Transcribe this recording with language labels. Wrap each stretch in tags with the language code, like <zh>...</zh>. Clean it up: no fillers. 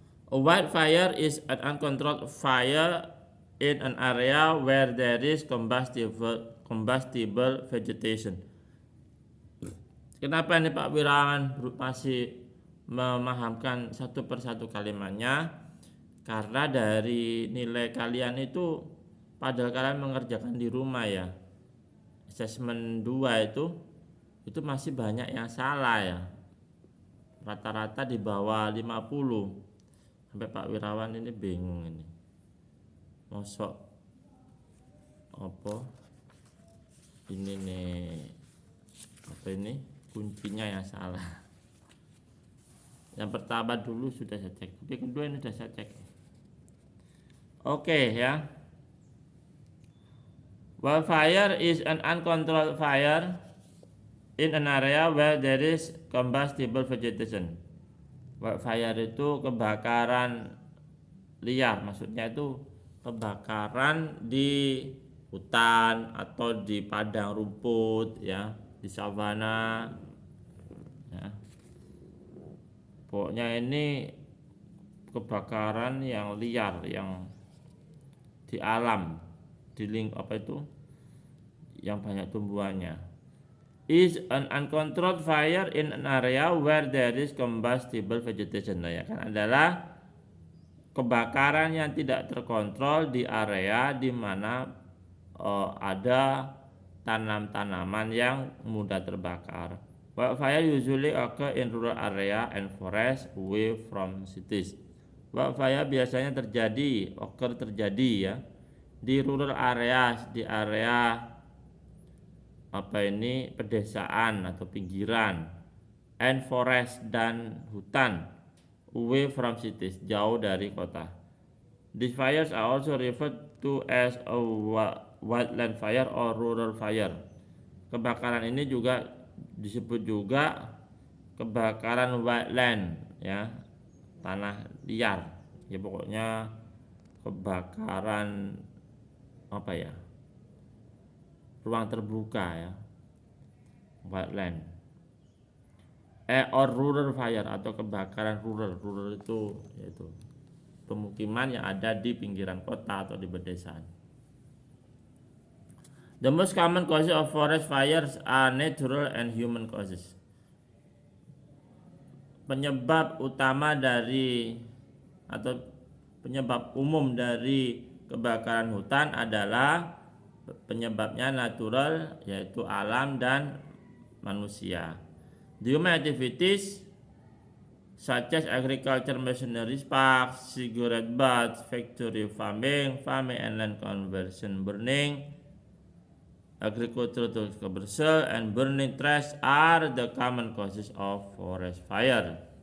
<en>A wildfire is an uncontrolled fire in an area where there is combustible vegetation.</en> <id>Kenapa ini Pak Wirawan masih memahamkan satu persatu kalimatnya? Karena dari nilai kalian itu, padahal kalian mengerjakan di rumah ya, assessment 2 itu masih banyak yang salah ya, rata-rata di bawah 50. Sampai Pak Wirawan ini bingung ini, mosok apa ini nih, apa ini kuncinya yang salah. Yang pertama dulu sudah saya cek, yang kedua ini sudah saya cek. Oke ya.</id> <en>Wildfire is an uncontrolled fire in an area where there is combustible vegetation.</en> <id>Wildfire itu kebakaran liar, maksudnya itu kebakaran di hutan atau di padang rumput ya, di savana ya. Pokoknya ini kebakaran yang liar, yang di alam, di yang banyak tumbuhannya.</id> <en>Is an uncontrolled fire in an area where there is combustible vegetation.</en> <id>Nah, ya kan, adalah kebakaran yang tidak terkontrol di area di mana ada tanam-tanaman yang mudah terbakar.</id> <en>Wildfire usually occur in rural area and forest away from cities.</en> <id>Wildfire biasanya terjadi ya di</id> <en>rural areas,</en> <id>di area pedesaan atau pinggiran,</id> <en>and forest</en> <id>dan hutan,</id> <en>away from cities,</en> <id>jauh dari kota.</id> <en>These fires are also referred to as a wildland fire or rural fire.</en> <id>Kebakaran ini juga disebut juga kebakaran wildland ya, tanah liar ya, pokoknya kebakaran ruang terbuka ya,</id> <en>wildland or rural fire</en> <id>atau kebakaran rural itu yaitu pemukiman yang ada di pinggiran kota atau di pedesaan.</id> <en>The most common causes of forest fires are natural and human causes.</en> <id>Penyebab utama dari atau penyebab umum dari kebakaran hutan adalah penyebabnya natural, yaitu alam dan manusia.</id> <en>The human activities such as agriculture, machinery, parks, cigarette butts, factory farming and land conversion, burning, agricultural commercial, and burning trash are the common causes of forest fire.</en>